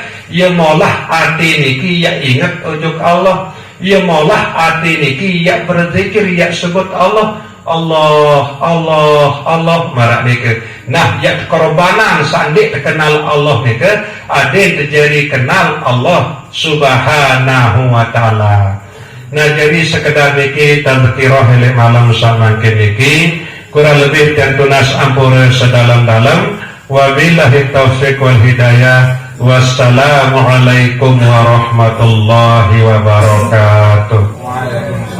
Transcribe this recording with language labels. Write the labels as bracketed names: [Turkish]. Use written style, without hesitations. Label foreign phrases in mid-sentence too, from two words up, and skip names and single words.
[Sasak] Ia maulah hati niki ya ingat ujuk Allah, ia maulah hati niki ya berzikir ya sebut Allah marak nika. Nah, ya korbanan sandik terkenal Allah nika ada terjadi kenal Allah [Arabic] سبحانه وتعالى. [Sasak] Nah, jadi sekedar niki tadhkirah hele malam samangke niki kurang lebih dan tunas ampura sedalam-dalam. [Arabic] وبالله التوفيق والهداية. والسلام عليكم ورحمة الله وبركاته.